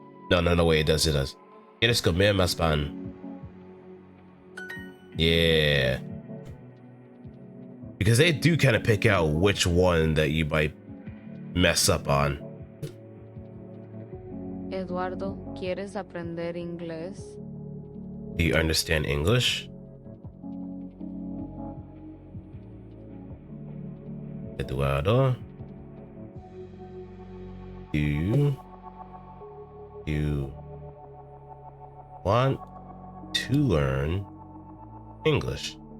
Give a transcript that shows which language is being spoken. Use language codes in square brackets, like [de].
[en] No, wait, it does. [es] ¿Quieres comer más pan? [en] Yeah. Because they do kind of pick out which one that you might mess up on. [es] Eduardo, ¿quieres aprender inglés? [en] Do you understand English? Eduardo, do you want to learn English?